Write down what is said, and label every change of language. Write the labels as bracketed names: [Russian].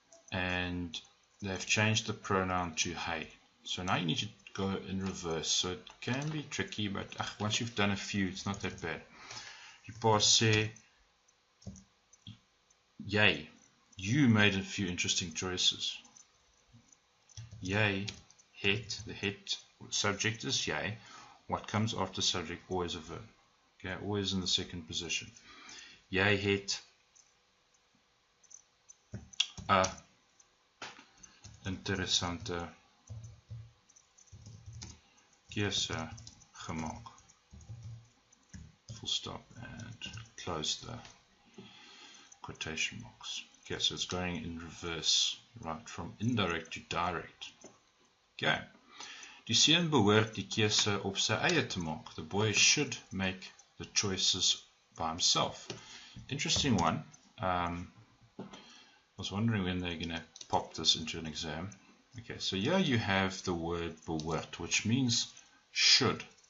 [English] And they've changed the pronoun to hy. So now you need to go in reverse. So it can be tricky, but once you've done a few, it's not that bad. Die pa sê, you made a few interesting choices. Jy het, the het subject is jy. What comes after subject? Always a verb. Okay, always in the second position. [Afrikaans] Jy het 'n interessante keuse gemaak. [English] Full stop and close the quotation marks. Okay, so it's going in reverse, right, from indirect to direct. Okay. [Afrikaans] Die seun behoort die keuse op sy eie te maak. [English] The boy should make the choices by himself. Interesting one. I was wondering when they're going to pop this into an exam. Okay, so here you have the word behoort, which means should.